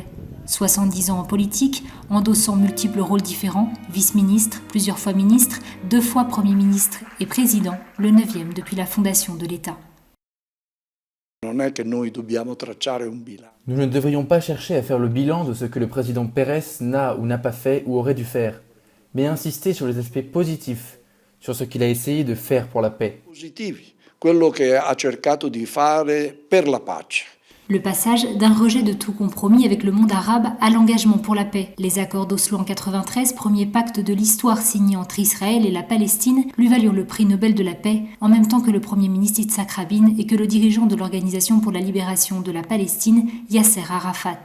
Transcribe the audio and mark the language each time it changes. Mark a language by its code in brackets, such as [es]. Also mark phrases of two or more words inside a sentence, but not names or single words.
[fr] 70 ans en politique, endossant multiples rôles différents, vice-ministre, plusieurs fois ministre, 2 fois Premier ministre et président, le 9e depuis la fondation de l'État. Nous ne devrions pas chercher à faire le bilan de ce que le président Peres n'a ou n'a pas fait ou aurait dû faire, mais insister sur les aspects positifs, sur ce qu'il a essayé de faire pour la paix. [it] Quello che ha cercato di fare per la pace. [fr] Le passage d'un rejet de tout compromis avec le monde arabe à l'engagement pour la paix. Les accords d'Oslo en 93, premier pacte de l'histoire signé entre Israël et la Palestine, lui valurent le prix Nobel de la paix, en même temps que le premier ministre Yitzhak Rabin et que le dirigeant de l'Organisation pour la libération de la Palestine, Yasser Arafat.